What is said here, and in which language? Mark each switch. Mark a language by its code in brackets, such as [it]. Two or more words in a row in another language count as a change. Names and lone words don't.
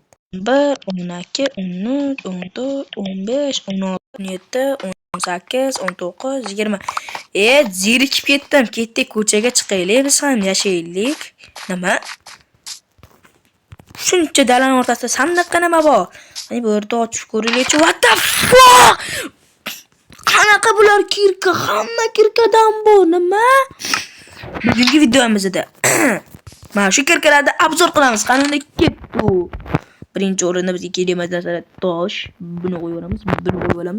[uz] 1, 12, 13, 14, 15, 16, 17, 18, 19, 20. Zerikib ketdim. Ketdik, ko'chaga chiqaylik, biz ham yashaylik. Nima? Shuncha dalan o'rtasida sandiqqa nima bor? Mana bu yerda ochib ko'raylik. [en] What the fuck? [uz] Qanaqa bular kirka? Hamma kirkadan bu nima? Bugungi videomizda mana shu kirkalarni obzor qilamiz. Qanday ketdi u? Birinchi o'rinda bizga kerak narsalar tosh. Buni qo'yamiz, buni qo'yib olamiz.